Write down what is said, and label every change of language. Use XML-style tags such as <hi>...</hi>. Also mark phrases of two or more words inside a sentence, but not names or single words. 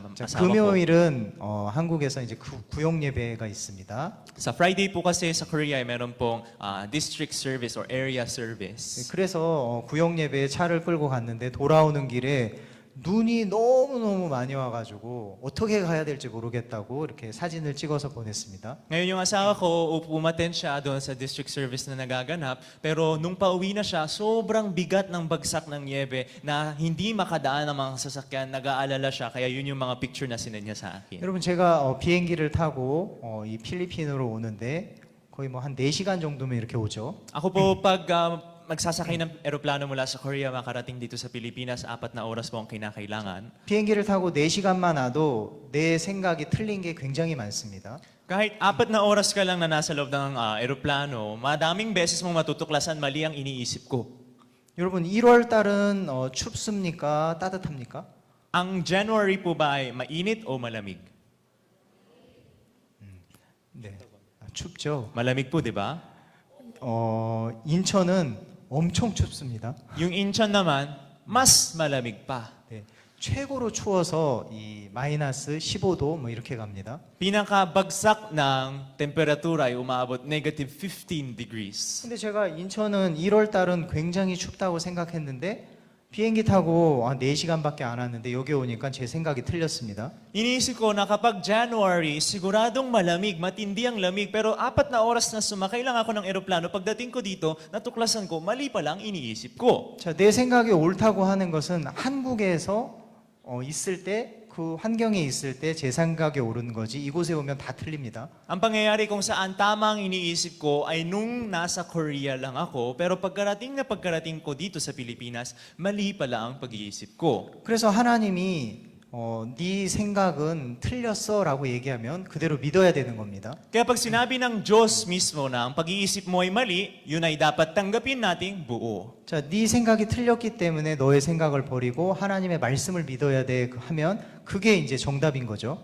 <ko>자,</ko> <tl>asawa ko.</tl> <ko>금요일은 한국에서 이제 구역 예배가 있습니다.</ko> <tl>Sa Friday po kasi sa Korea ay meron pong</tl> <en>district service or area service.</en> <ko>그래서 구역 예배에 차를 끌고 갔는데 돌아오는 길에 눈이 너무너무 많이 와가지고 어떻게 가야 될지 모르겠다고 이렇게 사진을 찍어서 보냈습니다.</ko> <tl>Ngayon yung asawa ko, umaten siya doon sa</tl> <en>district service</en> <tl>na nagaganap, pero nung pauwi na siya, sobrang bigat ng bagsak ng niebe na hindi makadaan ang mga sasakyan, nag-aalala siya, kaya yun yung mga picture na sinend niya sa akin.</tl> <ko>여러분, 제가 비행기를 타고 이 필리핀으로 오는데 거의 뭐 한 4시간 정도면 이렇게 오죠.</ko> <tl>Ako po pag magsasakay ng eroplano mula sa Korea makarating dito sa Pilipinas, 4 na oras po ang kinakailangan.</tl> <ko>비행기를 타고 4시간만 와도 내 생각이 틀린 게 굉장히 많습니다.</ko> <tl>Kahit 4 na oras ka lang na nasa loob ng eroplano, madaming beses mong matutuklasan mali ang iniisip ko.</tl> <ko>여러분, 1월 달은 춥습니까? 따뜻합니까?</ko> <tl>Ang January po ba ay mainit o malamig?</tl> <ko>네, 춥죠.</ko> <tl>Malamig po, di ba?</tl> <ko>인천은 엄청 춥습니다.</ko> <tl>Yung Incheon naman, mas malamig pa.</tl> <ko>네, 최고로 추워서 이 마이너스 15도 뭐 이렇게 갑니다.</ko> <tl>Pinakabagsak ng temperatura ay umaabot</tl> <en>negative 15 degrees.</en> <ko>근데 제가 인천은 1월 달은 굉장히 춥다고 생각했는데 비행기 타고 4시간밖에 안 왔는데 여기 오니까 제 생각이 틀렸습니다.</ko> <tl>Iniisip ko na kapag January, siguradong malamig, matindi ang lamig, pero 4 na oras na sumakay lang ako ng eroplano. Pagdating ko dito, natuklasan ko, mali pala ang iniisip ko.</tl> <ko>자, 내 생각이 옳다고 하는 것은 한국에서 있을 때 그 환경에 있을 때 제 생각이 옳은 거지 이곳에 오면 다 틀립니다.</ko> <tl>Ang pangyayari kung saan tama ang iniisip ko ay nung nasa Korea lang ako, pero pagkarating ko dito sa Pilipinas, mali pala ang pag-iisip ko.</tl> <ko>그래서 하나님이 네 생각은 틀렸어라고 얘기하면 그대로 믿어야 되는 겁니다.</ko> <tl>Kaya pag sinabi ng Diyos mismo na ang pag-iisip mo ay mali, yun ay dapat tanggapin nating buo.</tl> <ko>자, 네 생각이 틀렸기 때문에 너의 생각을 버리고 하나님의 말씀을 믿어야 돼 하면 그게 이제 정답인 거죠.</ko>